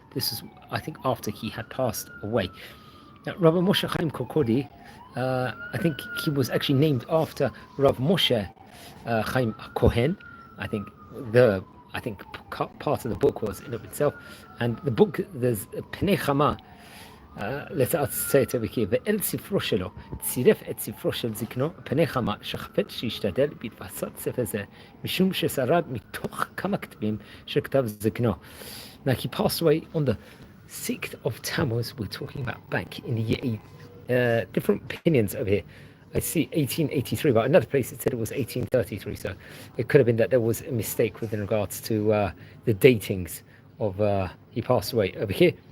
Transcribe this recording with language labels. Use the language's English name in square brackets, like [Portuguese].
[English] This is, I think, after he had passed away. Now, Rabbi Moshe Haim Korkidi, I think he was actually named after Rav Moshe Chaim Kohen. I think part of the book was in of itself, and the book, there's Pnei Chama. Let's say it over here. [Hebrew] ואל ספרו שלו צירף את ספרו של זקנו פני חמה שחפץ שישתדל בהדפסת ספר זה משום ששרד מתוך כמה כתבים שכתב זקנו. [English] Now, he passed away on the 6th of Tammuz. We're talking about back in the year different opinions over here. I see 1883, but another place it said it was 1833, so it could have been that there was a mistake with regards to the datings of he passed away over here.